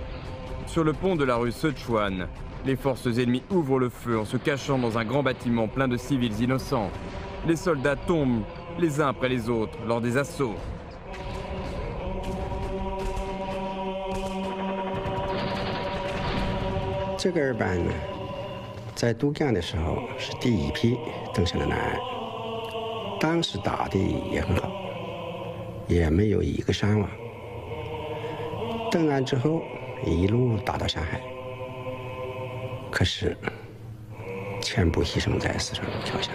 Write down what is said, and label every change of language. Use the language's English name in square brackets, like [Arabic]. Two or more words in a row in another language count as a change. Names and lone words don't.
[French] Sur le pont de la rue Sichuan, les forces ennemies ouvrent le feu en se cachant dans un grand bâtiment plein de civils innocents. Les soldats tombent les uns après les autres lors des assauts. [Chinese] Ce 个二班呢，在渡江的时候是第一批登上了南岸，当时打的也很好，也没有一个伤亡。登岸之后一路打到上海，可是全部牺牲在四川路桥下。